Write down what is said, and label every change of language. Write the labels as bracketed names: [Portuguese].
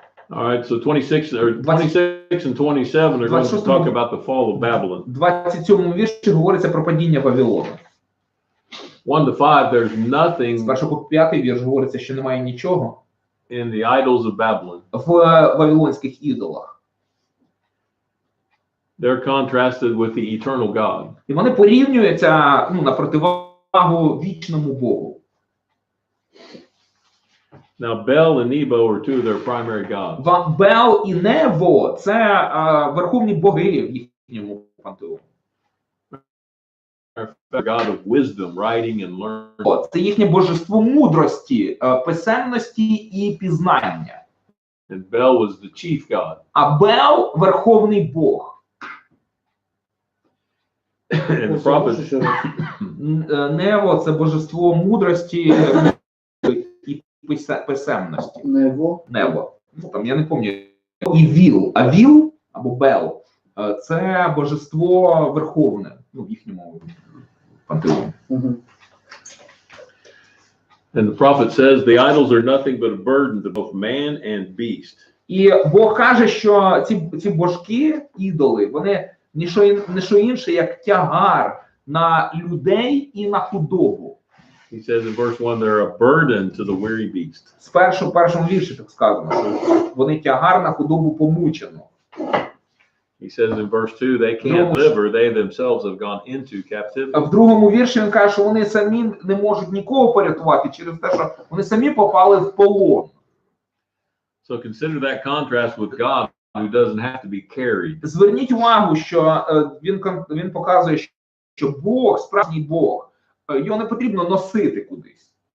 [English] All right, so 26 and 27 are going to talk about the fall of Babylon. [Ukrainian] В 27 вірші говориться про падіння Вавилону. [English] 1 to 5, there's [Ukrainian] З [English] nothing [Ukrainian] 1 по 5 вірш говориться, що немає нічого [English] in the idols of Babylon. [Ukrainian] в вавилонських ідолах. [English] They're contrasted with the eternal God. [Ukrainian] І вони порівнюються на противагу вічному Богу. [English] Now, Bel and Nebo are two of their primary gods. [Ukrainian] Бел і Нево – це верховні боги в їхньому пантеоні. [English] The God of wisdom, writing and learning. [Ukrainian] Це їхнє божество мудрості, писемності і пізнання. [English] And Bel was the chief god. [Ukrainian] А Бел – верховний Бог. [English] And the prophet, [Ukrainian] Ще раз. Нево – це божество мудрості і писемності. Нево. Небо. Там, я не пам'ятаю. І Віл. А Віл, або Бел, це божество верховне, в їхньому пантеоні. Мгм. [English] and the prophet says the idols are nothing but a burden to both man and beast. [Ukrainian] І Бог каже, що ці божки, ідоли, вони не що інше, як тягар на людей і на худобу. [English] He says in verse 1, they're a burden to the weary beast. [Ukrainian] В першому вірші так сказано, що вони тягар на худобу помучену. [English] He says in verse 2, they can't live or they themselves have gone into captivity. [Ukrainian] В другому вірші він каже, що вони самі не можуть нікого порятувати через те, що вони самі попали в полон. [English] So consider that contrast with God who doesn't have to be carried. [Ukrainian] Зверніть увагу, що він показує, що Бог, справжній Бог, його не потрібно носити кудись.